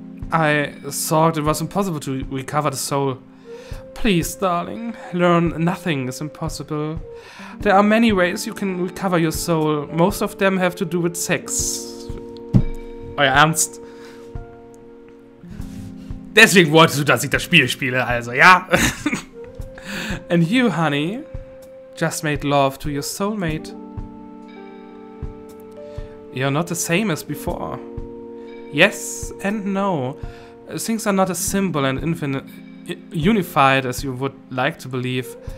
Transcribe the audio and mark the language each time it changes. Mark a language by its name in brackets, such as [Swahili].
[English] I thought it was impossible to recover the soul. Please, darling, learn nothing is impossible. There are many ways you can recover your soul. Most of them have to do with sex. [German] Euer Ernst? Deswegen wolltest du, dass ich das Spiel spiele, also, ja? [English] And you, honey, just made love to your soulmate. You're not the same as before. Yes and no. Things are not as simple and infinite, unified as you would like to believe.